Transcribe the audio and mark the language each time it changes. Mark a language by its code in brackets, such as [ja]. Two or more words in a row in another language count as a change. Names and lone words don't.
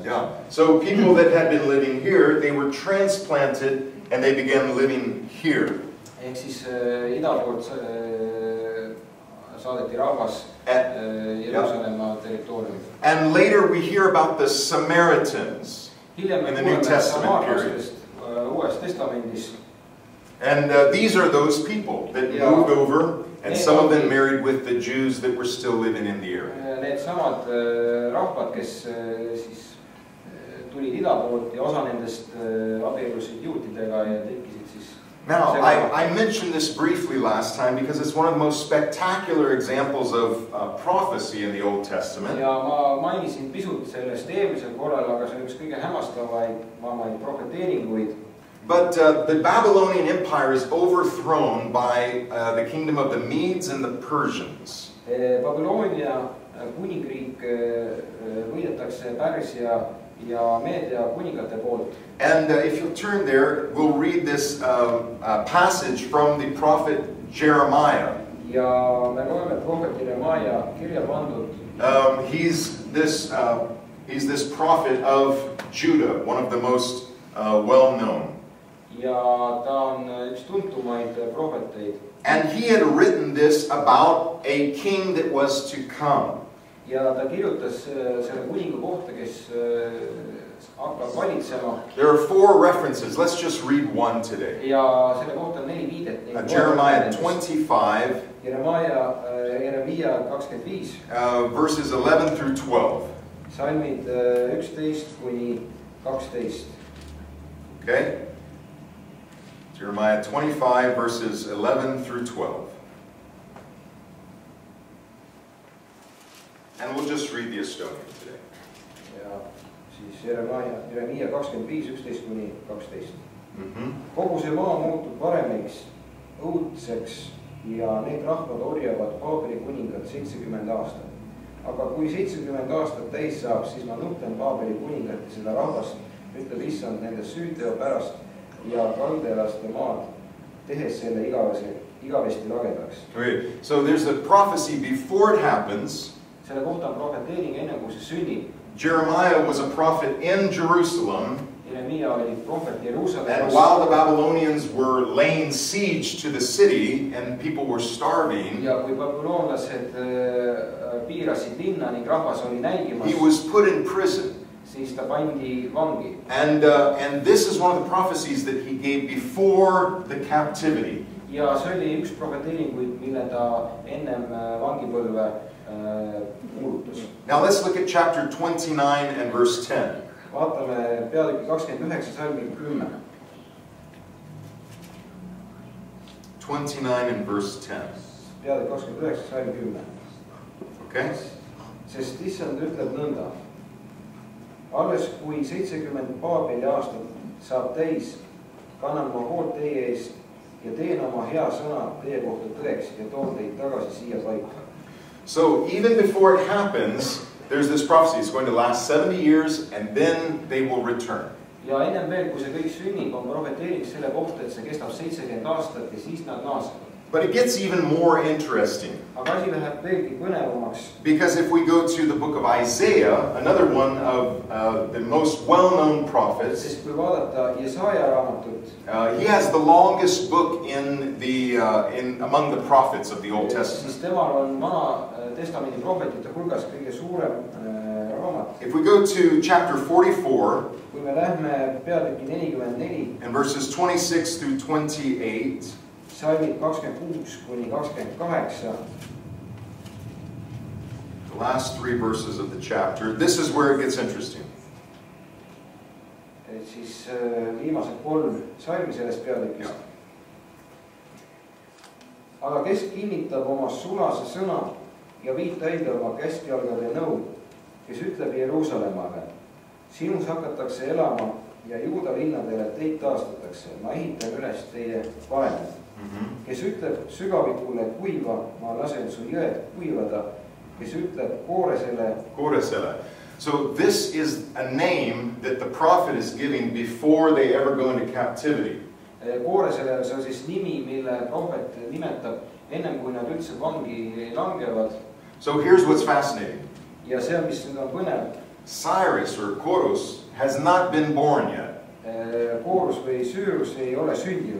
[en] Yeah. So people that had been living here, they were transplanted and they began living here. [et] Ehk siis ida poolt saadeti rahvas Jeruusalemma territooriumil. [en] And later we hear about the Samaritans in the New Testament period. [et] Uues testamendis. [en] And these are those people that moved over, and some of them married with the Jews that were still living in the area. [et] Need samad rahvad, kes siis tulid ida poolt ja osa nendest abiellusid juutidega ja tekkisid siis. [en] Now, I mentioned this briefly last time because it's one of the most spectacular examples of prophecy in the Old Testament. [et] Ja ma mainisin pisut sellest eelmisel korral, aga see on üks kõige hämmastavaid profeteeringuid. [en] But the Babylonian Empire is overthrown by the kingdom of the Medes and the Persians. [et] Babyloonia kuningriik võidetakse Pärsia ja Meedia kuningate poolt. [en] And if you'll turn there, we'll read this passage from the prophet Jeremiah. [et] Ja me loeme prohvet Jeremiah kirja pandud. [en] He's this prophet of Judah, one of the most well-known. [et] Ja ta on üks tuntumaid prohveteid. [en] And he had written this about a king that was to come. [et] Ja ta kirjutas selle kuninga kohta, kes hakkab valitsema. [en] There are 4 references. Let's just read one today. [et] Ja selle kohta on 4 viidet. [en] Jeremiah 25. [et] Jeremiah 25. [en] Verses 11 through 12. [et] Salmid 11 kuni 12. [en] Okay? Jeremiah 25 verses 11 through 12. And we'll just read the Estonian today. [et] Ja siis Jeremiah 25, 11 kuni 12. Kogu see maa muutub varemiks, õudseks ja need rahvad orjavad Paabeli kuningat 70 aastat. Aga kui 70 aastat täis saab, siis ma nuhten Paabeli kuningat ja seda rahvast, ütleb Issand nende süüteo pärast ja kaldeelaste maad, tehes selle igavesti lagedaks. [en] So there's a prophecy before it happens. [et] Selle kohta on profeteering enne kui see sünnib. [en] Jeremiah was a prophet in Jerusalem. [et] Jeremiah oli prohvet Jeruusalemmas. [en] And while the Babylonians were laying siege to the city and people were starving, [et] ja kui babüloonlased piirasid linna ning rahvas oli nälgimas, [en] he was put in prison. [et] Siis ta pandi vangi. [en] And this is one of the prophecies that he gave before the captivity. [et] Ja see oli üks profeteeringuid, mille ta ennem vangipõlve kuulutas. [en] Now let's look at chapter 29 and verse 10. [et] Vaatame peatüki 29 salmi 10. [en] 29 and verse 10. [et] Peatüki 29 salmi 10. [en] Okay? [et] Sest Issand ütleb nõnda. Alles kui 70 Paabeli aastat saab täis, kannan ma hoolt teie eest ja teen oma hea sõna teie kohta tõeks ja toon teid tagasi siia paika. [en] So even before it happens, there's this prophecy. It's going to last 70 years and then they will return. [et] Ja ennem veel, kui see kõik sünnib, on profeteering selle kohta, et see kestab 70 aastat ja siis nad naasevad. [en] But it gets even more interesting. [et] Aga asi läheb veelgi põnevamaks. [en] Because if we go to the book of Isaiah, another one of the most well-known prophets, [et] Sest kui vaadata Jesaja raamatut, [en] he has the longest book among the prophets of the Old Testament. [et] siis temal on Vana Testamendi prohvetite hulgas kõige suurem raamat. [en] If we go to chapter 44, [et] Kui me lähme peatüki 44, [en] and verses 26 through 28, [et] salmid 26 kuni 28, [en] the last 3 verses of the chapter, this is where it gets interesting. [et] et siis viimased 3 salmi sellest peatükist. Aga kes kinnitab oma sulase sõna ja viib täide oma käskjalgade nõu, kes ütleb Jeruusalemmale, sinus hakatakse elama ja Juuda linnadele teid taastatakse, ma ehitan üles teie vaenlad. Kes ütleb sügavikule kuiva, ma lasen su jõed kuivada, kes ütleb kooresele. [en] So this is a name that the prophet is giving before they ever go into captivity. [et] Kooresele, see on siis nimi, mille prohvet nimetab ennem kui nad üldse vangi langevad. [en] So here's what's fascinating. [et] Ja see, mis nüüd on põnev. [en] Cyrus or Kursus has not been born yet. [et] Koorus või Süürus ei ole sündinud.